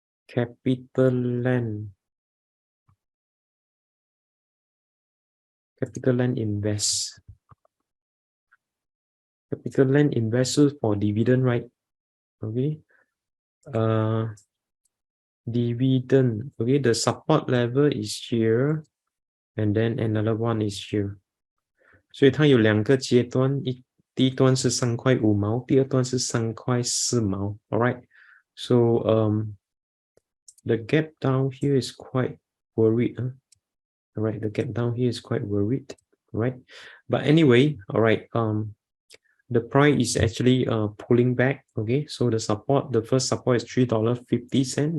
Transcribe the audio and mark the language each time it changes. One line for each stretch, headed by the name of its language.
English: CapitaLand Invest. CapitaLand invests for dividend, right? Okay. Dividend. Okay, the support level is here, and then another one is here.
Chinese: 所以它有2个阶段，第一段是3块5毛，第二段是3块4毛。
English: All right. So the gap down here is quite worried. All right, the gap down here is quite worried, right? But anyway, all right. The price is actually pulling back. Okay, so the first support is $3.50.